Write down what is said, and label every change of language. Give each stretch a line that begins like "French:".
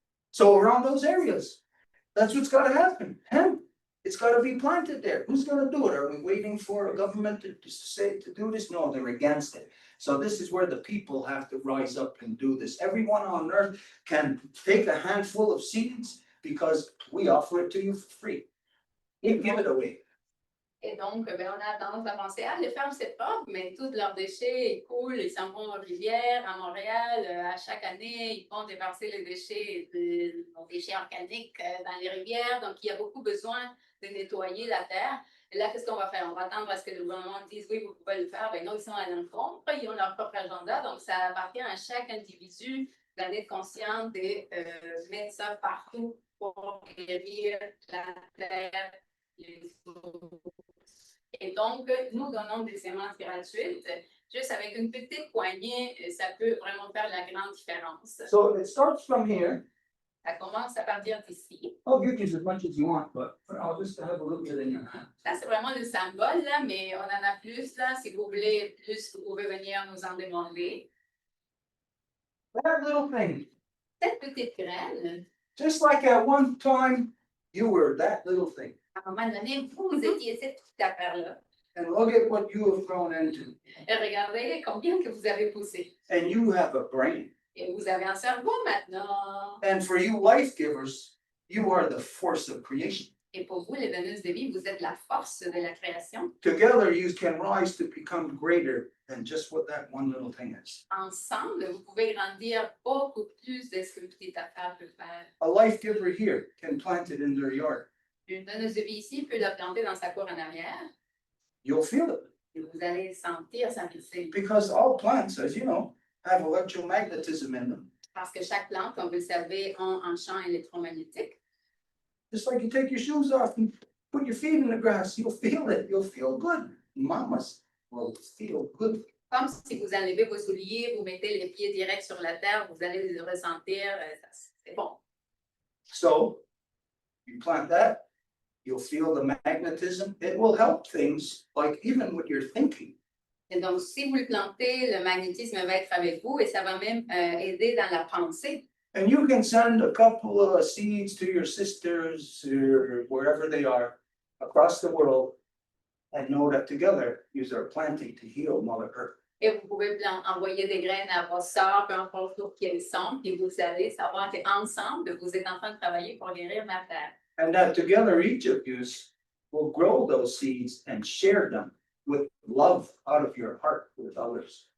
English: So around those areas, that's what's gotta happen. Hemp, it's gotta be planted there. Who's gonna do it? Are we waiting for a government to say to do this? No, they're against it. So this is where the people have to rise up and do this. Everyone on earth can take a handful of seeds because we offer it to you for free. You give it away.
French: Et donc, ben, on a tendance à penser, ah, les fermes, c'est propre, mais tous leurs déchets, ils coulent, ils s'en vont aux rivières, à Montréal, à chaque année, ils vont déverser les déchets, nos déchets organiques dans les rivières. Donc, il y a beaucoup besoin de nettoyer la terre. Et là, qu'est-ce qu'on va faire? On va attendre à ce que le gouvernement dise, oui, vous pouvez le faire. Ben non, ils sont à l'encontre, ils ont leur propre agenda. Donc, ça appartient à chaque individu d'en être conscient de mettre ça partout pour guérir la terre, les eaux. Et donc, nous donnons des semences gratuites. Juste avec une petite poignée, ça peut vraiment faire la grande différence.
English: So it starts from here.
French: Ça commence à partir d'ici.
English: Oh, you can use as much as you want, but I'll just have a little bit in your hand.
French: Ça, c'est vraiment le symbole, là, mais on en a plus, là. Si vous voulez plus, vous pouvez venir nous en demander.
English: That little thing,
French: Cette petite graine,
English: just like at one time, you were that little thing.
French: à un moment donné, vous étiez cette petite affaire-là.
English: And look at what you have grown into.
French: Et regardez combien que vous avez poussé.
English: And you have a brain.
French: Et vous avez un cerveau maintenant.
English: And for you life givers, you are the force of creation.
French: Et pour vous, les donneuses de vie, vous êtes la force de la création.
English: Together, you can rise to become greater than just what that one little thing is.
French: Ensemble, vous pouvez grandir beaucoup plus de ce qu'une petite affaire peut faire.
English: A life giver here can plant it in their yard.
French: Une donneuse de vie ici peut la planter dans sa cour en arrière
English: You'll feel it.
French: et vous allez sentir sa poussée.
English: Because all plants, as you know, have electromagnetism in them.
French: Parce que chaque plante, comme vous le savez, a un champ électromagnétique.
English: Just like you take your shoes off and put your feet in the grass, you'll feel it. You'll feel good. Mamas will feel good.
French: Comme si vous enlevez vos souliers, vous mettez les pieds directs sur la terre, vous allez le ressentir. C'est bon.
English: So you plant that, you'll feel the magnetism. It will help things like even what you're thinking.
French: Et donc, si vous le plantez, le magnétisme va être avec vous et ça va même aider dans la pensée.
English: And you can send a couple of seeds to your sisters or wherever they are across the world and know that together you are planting to heal Mother Earth.
French: Et vous pouvez envoyer des graines à vos sœurs, peu importe où qu'elles sont, puis vous allez savoir qu'ensemble, vous êtes en train de travailler pour guérir la terre.
English: And that together each of you will grow those seeds and share them with love out of your heart with others.